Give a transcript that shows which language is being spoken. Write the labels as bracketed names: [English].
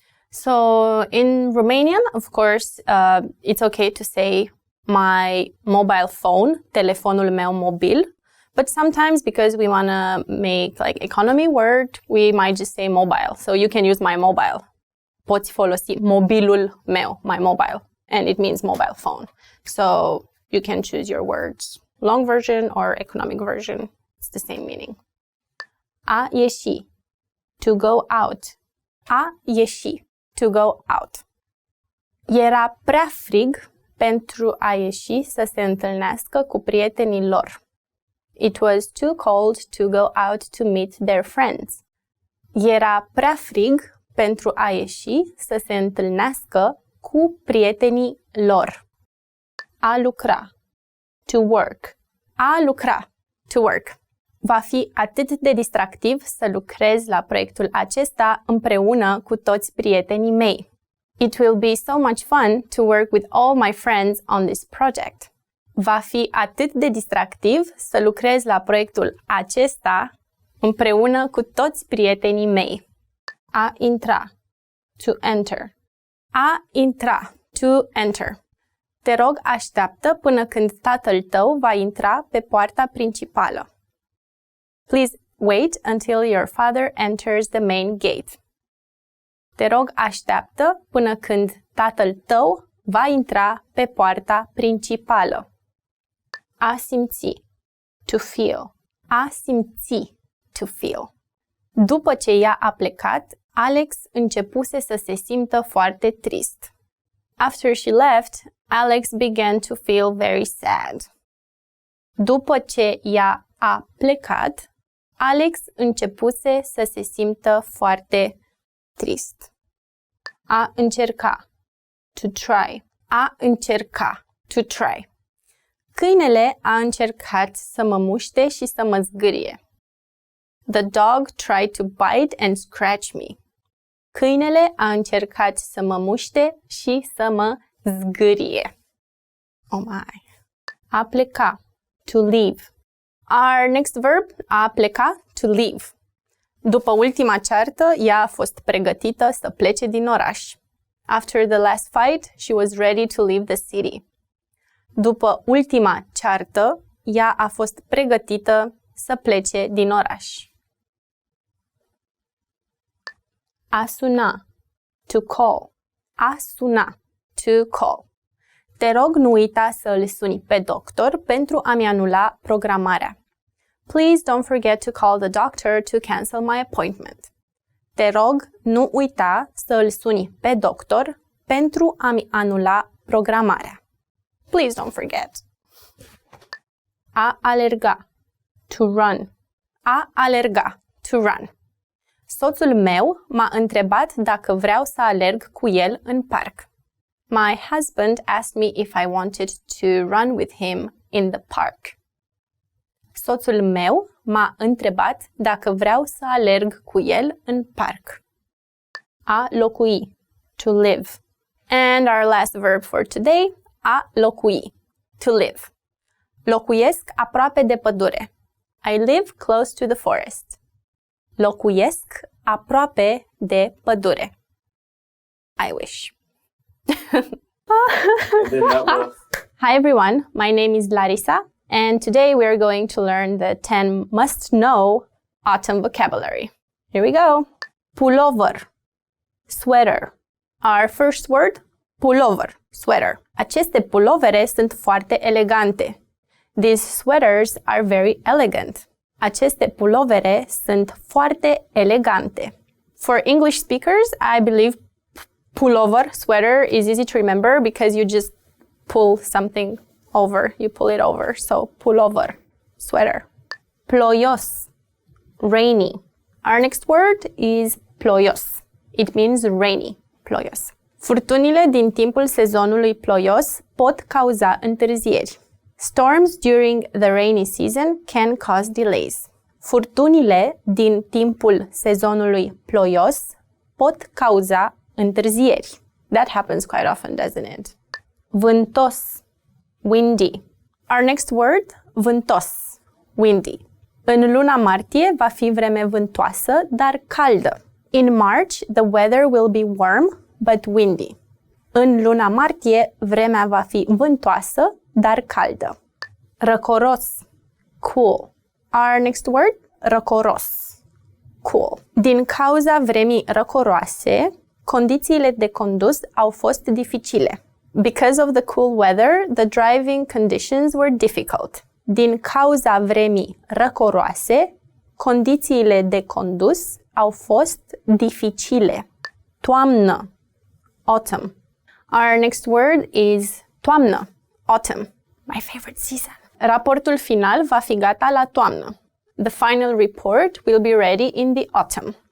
[English] So in Romanian, of course, it's okay to say my mobile phone, [Romanian] telefonul meu mobil. [English] But sometimes, because we want to make like economy word, we might just say mobile. So you can use my mobile. [Romanian] Poți folosi mobilul meu, [English] my mobile. And it means mobile phone. So you can choose your words. Long version or economic version. It's the same meaning. A ieși, to go out. [Romanian] A ieși, [English] to go out. [Romanian] Era prea frig pentru a ieși să se întâlnească cu prietenii lor. [English] It was too cold to go out to meet their friends. [Romanian] Era prea frig pentru a ieși să se întâlnească cu prietenii lor. [English] A lucra. To work. A lucra. To work. [Romanian] Va fi atât de distractiv să lucrez la proiectul acesta împreună cu toți prietenii mei. [English] It will be so much fun to work with all my friends on this project. [Romanian] Va fi atât de distractiv să lucrez la proiectul acesta împreună cu toți prietenii mei. [English] A intra. To enter. A intra. To enter. [Romanian] Te rog, așteaptă până când tatăl tău va intra pe poarta principală. [English] Please wait until your father enters the main gate. [Romanian] Te rog, așteaptă până când tatăl tău va intra pe poarta principală. [English] A simți. To feel. A simți. To feel. [Romanian] După ce ea a plecat, Alex începuse să se simtă foarte trist. [English] After she left, Alex began to feel very sad. [Romanian] După ce ea a plecat, Alex începuse să se simtă foarte trist. [English] A încerca. To try. A încerca. To try. [Romanian] Câinele a încercat să mă muște și să mă zgârie. [English] The dog tried to bite and scratch me. [Romanian] Câinele a încercat să mă muște și să mă zgârie. [English] Oh my. A pleca. To leave. Our next verb, a pleca, to leave. [Romanian] După ultima ceartă, ea a fost pregătită să plece din oraș. [English] After the last fight, she was ready to leave the city. [Romanian] După ultima ceartă, ea a fost pregătită să plece din oraș. [English] A suna. To call. A suna. To call. [Romanian] Te rog, nu uita să îl suni pe doctor pentru a-mi anula programarea. [English] Please don't forget to call the doctor to cancel my appointment. [Romanian] Te rog, nu uita să îl suni pe doctor pentru a-mi anula programarea. [English] Please don't forget. A alerga. To run. A alerga. To run. [Romanian] Soțul meu m-a întrebat dacă vreau să alerg cu el în parc. [English] My husband asked me if I wanted to run with him in the park. [Romanian] Soțul meu m-a întrebat dacă vreau să alerg cu el în parc. [English] A locui. To live. And our last verb for today, a locui. To live. [Romanian] Locuiesc aproape de pădure. [English] I live close to the forest. [Romanian] Locuiesc aproape de pădure. [English] I wish. Hi everyone, my name is Larissa, and today we are going to learn the 10 must-know autumn vocabulary. Here we go. Pulover, sweater. Our first word, pulover, sweater. [Romanian] Aceste pulovere sunt foarte elegante. [English] These sweaters are very elegant. [Romanian] Aceste pulovere sunt foarte elegante. [English] For English speakers, I believe pullover, sweater, is easy to remember because you just pull something over. You pull it over. So, pullover, sweater. Ploios, rainy. Our next word is ploios. It means rainy, ploios. [Romanian] Furtunile din timpul sezonului ploios pot cauza întârzieri. [English] Storms during the rainy season can cause delays. [Romanian] Furtunile din timpul sezonului ploios pot cauza întârzieri. [English] That happens quite often, doesn't it? Vântos, windy. Our next word, vântos, windy. [Romanian] În luna martie va fi vreme vântoasă, dar caldă. [English] In March, the weather will be warm, but windy. [Romanian] În luna martie, vremea va fi vântoasă, dar caldă. [English] Răcoros, cool. Our next word, răcoros, cool. [Romanian] Din cauza vremii răcoroase, condițiile de condus au fost dificile. [English] Because of the cool weather, the driving conditions were difficult. [Romanian] Din cauza vremii răcoroase, condițiile de condus au fost dificile. [English] Toamnă, autumn. Our next word is toamnă, autumn. My favorite season. [Romanian] Raportul final va fi gata la toamnă. [English] The final report will be ready in the autumn.